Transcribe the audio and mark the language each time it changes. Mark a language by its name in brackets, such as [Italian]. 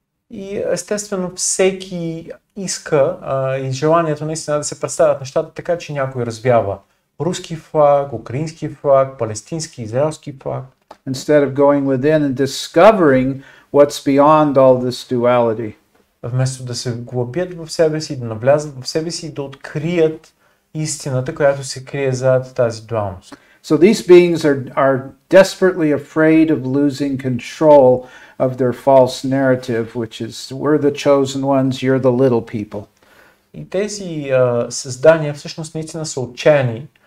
[Bulgarian] И естествено всеки иска и желанието наистина да се представят нещата така, че някой развява руски флаг, украински флаг, палестински, израелски флаг. [English] Instead of going within and discovering what's beyond all this duality. [Bulgarian] Вместо да се вглъбят в себе си, да навлязат в себе си и да открият истината, която се крие зад тази дуалност. [English] So these beings are desperately afraid of losing control of their false narrative, which is we're the chosen ones, you're the little people. [Bulgarian] И тези създания всъщност наистина са отчаяни,